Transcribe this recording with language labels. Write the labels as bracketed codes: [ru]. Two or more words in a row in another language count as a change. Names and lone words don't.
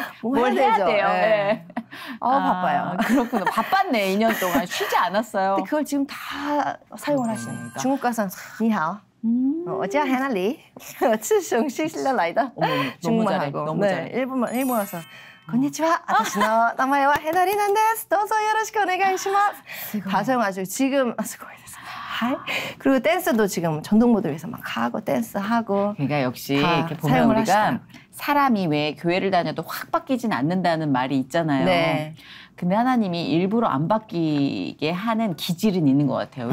[ko] 뭐 뭘 해야 해야 되죠. 돼요. 네. 네. 바빠요. 그렇구나. 바빴네. 2년 동안 쉬지 않았어요. 근데 그걸 지금 다 사용을 하시는 거예요. 중국 가서 니하오. [zh] 我叫 [ko] 해나리. 是雄性 실러 라이다. 너무 잘해. 너무 네, 잘해. 일본 와서 [ja] こんにちは. 私の名前は 해나리なんです. どうぞよろしくお願いします. [ko] 다 사용하시고 지금 수고했어요. 그리고 댄스도 지금 전동모드 위해서 막 하고 댄스하고. 그러니까 역시 다 이렇게 보면 사용을 우리가 하시더라고요. 사람이 왜 교회를 다녀도 확 바뀌진 않는다는 말이 있잖아요. 네. 근데 하나님이 일부러 안 바뀌게 하는 기질은 있는 것 같아요.